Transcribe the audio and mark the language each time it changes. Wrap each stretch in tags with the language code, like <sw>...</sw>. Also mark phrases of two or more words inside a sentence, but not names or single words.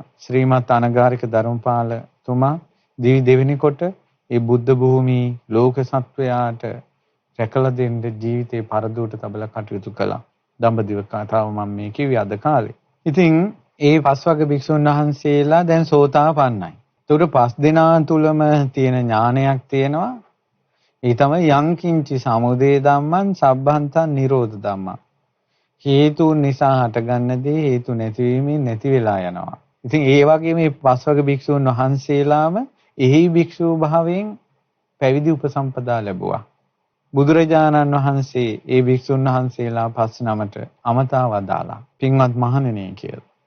<si>ශ්‍රීමත් අනගාരിക ධර්මපාල තුමා දිවි දෙවෙනි කොට ඒ බුද්ධ භූමි ලෝක සත්වයාට රැකලා දෙන්න ජීවිතේ පරදුවට තබලා කටයුතු කළා. දඹදිව කතාව මම මේ කිව්වේ අද කාලේ. ඉතින් ඒ 5 වගේ භික්ෂුන් වහන්සේලා දැන් සෝතාපන්නයි. ඒකට 5 දෙනා තුලම තියෙන ඥානයක් තියෙනවා. ඒ තමයි</si> <pi>යංකින්චි සමුදය ධම්මං සබ්බන්තං නිරෝධ ධම්මං.</pi> <si>හේතුන් නිසා හටගන්න දේ හේතු නැතිවීමෙන් නැති වෙලා යනවා. ඉතින් ඒ වගේ මේ 5 වගේ භික්ෂුන් වහන්සේලාම එහි භික්ෂූ භාවයෙන් පැවිදි උපසම්පදා ලැබුවා. බුදුරජාණන් වහන්සේ ඒ භික්ෂුන් වහන්සේලා 5 නමට අමතා වදාලා පින්වත් මහණෙනි කියලා.</si>